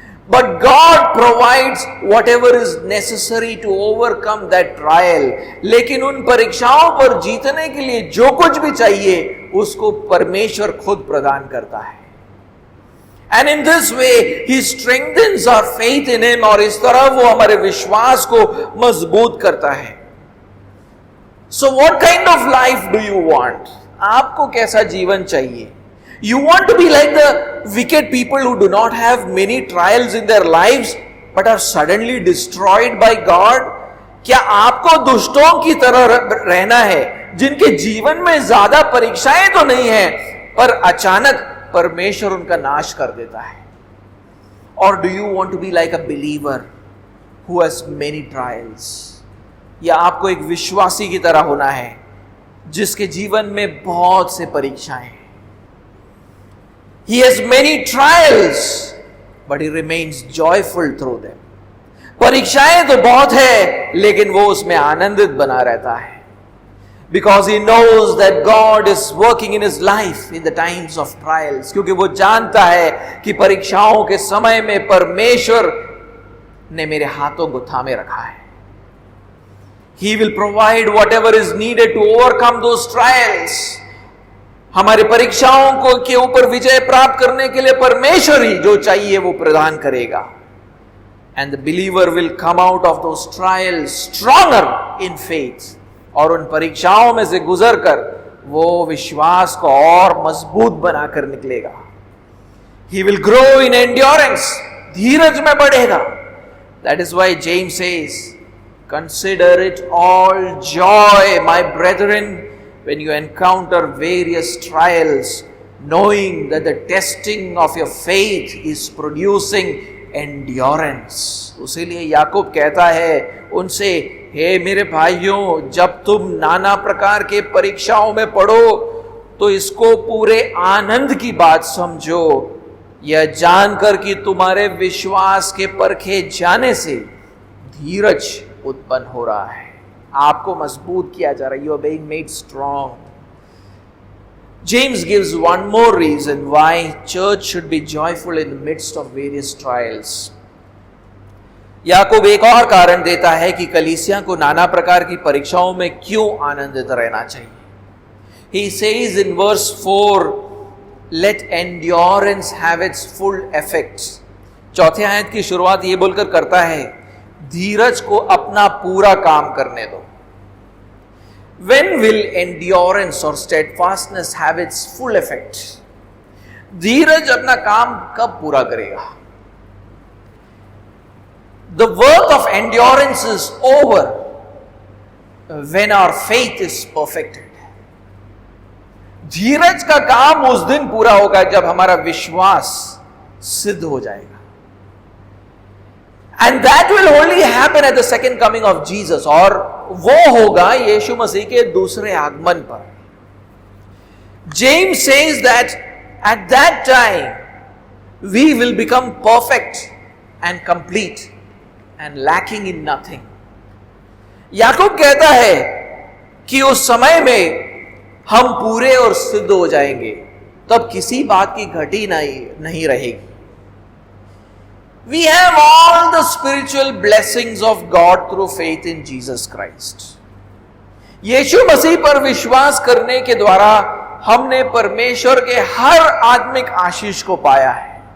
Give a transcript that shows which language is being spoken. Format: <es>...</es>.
<en>But God provides whatever is necessary to overcome that trial.</en> <hi>लेकिन उन परीक्षाओं पर जीतने के लिए जो कुछ भी चाहिए उसको परमेश्वर खुद प्रदान करता है।</hi> <en>And in this way He strengthens our faith in Him.</en> <hi>और इस तरह वो हमारे विश्वास को मजबूत करता है।</hi> <en>So what kind of life do you want?</en> <hi>आपको कैसा जीवन चाहिए?</hi> <en>You want to be like the wicked people who do not have many trials in their lives but are suddenly destroyed by God?</en> <hi>क्या आपको दुष्टों की तरह रहना है जिनके जीवन में ज्यादा परीक्षाएं तो नहीं है पर अचानक परमेश्वर उनका नाश कर देता है?</hi> <en>Or do you want to be like a believer who has many trials?</en> <hi>या आपको एक विश्वासी की तरह होना है जिसके जीवन में बहुत से परीक्षाएं हैं?</hi> <en>He has many trials, but he remains joyful through them.</en> <hi>परीक्षाएं तो बहुत है लेकिन वो उसमें आनंदित बना रहता है।</hi> <en>Because he knows that God is working in his life in the times of trials.</en> <hi>क्योंकि वो जानता है कि परीक्षाओं के समय में परमेश्वर ने मेरे हाथों को थामे रखा है।</hi> <en>He will provide whatever is needed to overcome those trials.</en> <hi>हमारी परीक्षाओं को के ऊपर विजय प्राप्त करने के लिए परमेश्वर ही जो चाहिए वो प्रदान करेगा।</hi> <en>And the believer will come out of those trials stronger in faith.</en> <hi>और उन परीक्षाओं में से गुजरकर वो विश्वास को और मजबूत बनाकर निकलेगा।</hi> <en>He will grow in endurance.</en> <hi>धीरज में बढ़ेगा।</hi> <en>That is why James says, consider it all joy, my brethren, when you encounter various trials, knowing that the testing of your faith is producing endurance.</en> <hi>उसीलिए याकूब कहता है उनसे, हे मेरे भाइयों, जब तुम नाना प्रकार के परीक्षाओं में पड़ो तो इसको पूरे आनंद की बात समझो, यह जानकर कि तुम्हारे विश्वास के परखे जाने से धीरज उत्पन्न हो रहा है। आपको मजबूत किया जा रहा है।</hi> <en>You are being made strong. James gives one more reason why church should be joyful in the midst of various trials.</en> <hi>याकूब एक और कारण देता है कि कलीसिया को नाना प्रकार की परीक्षाओं में क्यों आनंदित रहना चाहिए.</hi> <en>He says in verse 4, let endurance have its full effects.</en> <hi>चौथे आयत की शुरुआत ये बोलकर करता है, धीरज को अपना पूरा काम करने दो.</hi> <en>When will endurance or steadfastness have its full effect?</en> <hi>धीरज अपना काम कब पूरा करेगा?</hi> <en>The work of endurance is over when our faith is perfected.</en> <hi>धीरज का काम उस दिन पूरा होगा जब हमारा विश्वास सिद्ध हो जाएगा.</hi> <en>And that will only happen at the second coming of Jesus.</en> <hi>और वो होगा यीशु मसीह के दूसरे आगमन पर.</hi> <en>James says that at that time we will become perfect and complete and lacking in nothing.</en> <hi>याकूब कहता है कि उस समय में हम पूरे और सिद्ध हो जाएंगे, तब किसी बात की घटी नहीं रहेगी.</hi> <en>We have all the spiritual blessings of God through faith in Jesus Christ.</en> <hi>यीशु मसीह पर विश्वास करने के द्वारा हमने परमेश्वर के हर आत्मिक आशीष को पाया है.</hi>